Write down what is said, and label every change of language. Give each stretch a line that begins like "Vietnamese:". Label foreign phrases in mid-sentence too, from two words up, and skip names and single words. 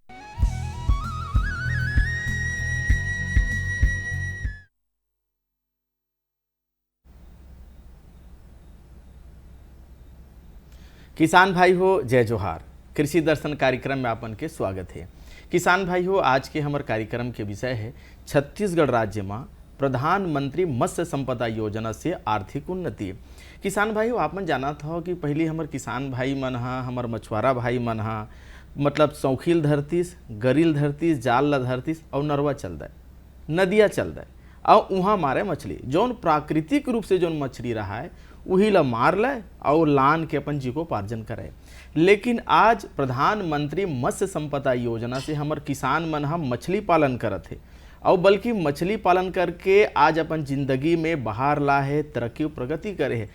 Chhattisgarhi: किसान भाई हो जय जोहार। कृषि दर्शन कार्यक्रम में आपन के स्वागत है। किसान भाई हो, आज के हमारे कार्यक्रम के विषय है छत्तीसगढ़ राज्य में प्रधानमंत्री मत्स्य संपदा योजना से आर्थिक उन्नति। किसान भाई हो, आपन जाना था कि पहले हमारे किसान भाई मन हा, हमार मछुआरा भाई मन हा, मतलब सौखील धरतीस, गरिल धरतीस, जाल ल धरतीस और नरवा चल दे, नदिया चल दे और वहाँ मारे मछली। जौन प्राकृतिक रूप से जौन मछली रहा है वही ला मार ले और लान के अपन जीविकोपार्जन करे। लेकिन आज प्रधानमंत्री मत्स्य संपदा योजना से हमार किसान मन हम मछली पालन करत है और बल्कि मछली पालन करके आज अपन जिंदगी में बाहर ला है, तरक्की प्रगति करे है।